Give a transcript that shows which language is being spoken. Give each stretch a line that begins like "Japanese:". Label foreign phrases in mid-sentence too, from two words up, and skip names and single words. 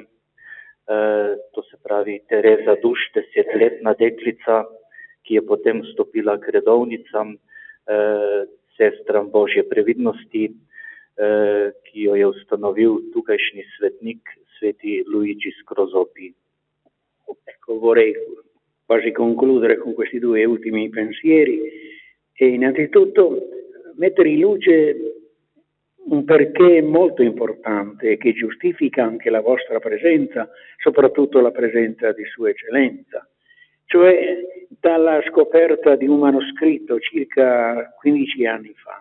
Slovenian: To se pravi Tereza Duš, 10-letna deklica, ki je potem vstopila k redovnicam, sestram Božje previdnosti, ki jo je ustanovil tukajšnji svetnik, sveti Luigi Scrosoppi.
Italian: Ecco, vorrei quasi concludere con questi 2 ultimi pensieri e innanzitutto mettere in luce un perché molto importante che giustifica anche la vostra presenza, soprattutto la presenza di Sua Eccellenza, cioè dalla scoperta di un manoscritto circa 15 anni fa.